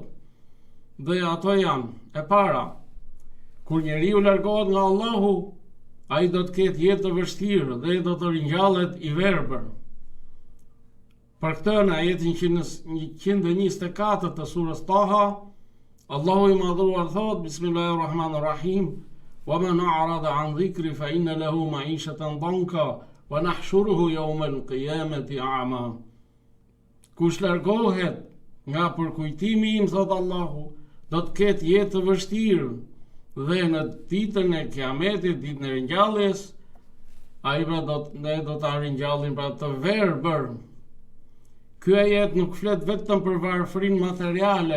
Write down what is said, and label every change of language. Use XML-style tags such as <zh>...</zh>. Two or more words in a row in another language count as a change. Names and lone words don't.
<sq>Dhe ato janë: e para, kur njeriu largohet nga Allahu, ai do të ketë jetë të vështirë dhe do të ringjallet i verbër. Për këtë në ajetin 124 të surës Taha, Allahu i madhëruar thot: Bismillahirrahmanirrahim.</sq> <ar>ومن أعرض عن ذكري فإن له معيشة ضنكا ونحشره يوم القيامة أعمى.</ar> <sq>Kush largohet nga përkujtimi im, thot Allahu, do të ketë jetë të vështirë dhe në ditën e Kiametit, ditën e ringjalljes, ai do ta ringjallin pra të verbër. Ky ajet nuk flet vetëm për varfërinë materiale.</sq>